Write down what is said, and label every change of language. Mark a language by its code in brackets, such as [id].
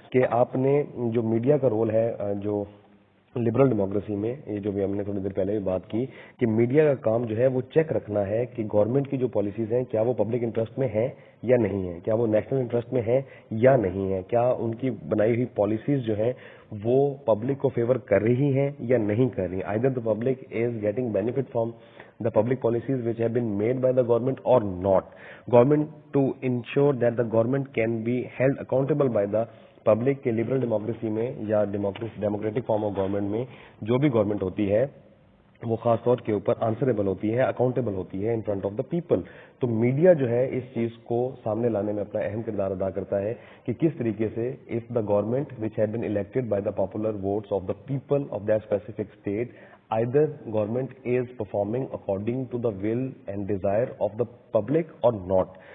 [hi] कि आपने जो मीडिया का रोल है जो लिबरल डेमोक्रेसी में, ये जो भी हमने थोड़ी देर पहले भी बात की, कि मीडिया का काम जो है वो चेक रखना है कि गवर्नमेंट की जो पॉलिसीज हैं क्या वो पब्लिक इंटरेस्ट में है या नहीं है, क्या वो नेशनल इंटरेस्ट में है या नहीं है, क्या उनकी बनाई हुई पॉलिसीज जो है वो पब्लिक को फेवर कर रही हैं या नहीं कर रही. [en] Either the public is getting benefit from the public policies which have been made by the government or not. Government to ensure that the government can be held accountable by the public [hi] के liberal democracy में या democratic form of government में जो भी government होती है वो खास तौर के ऊपर आंसरेबल होती है, अकाउंटेबल होती है [en] In front of the people. [hi] तो मीडिया जो है इस चीज को सामने लाने में अपना अहम किरदार अदा करता है कि किस तरीके से [en] If the government which had been elected by the popular votes of the people of that specific state, either government is performing according to the will and desire of the public or not.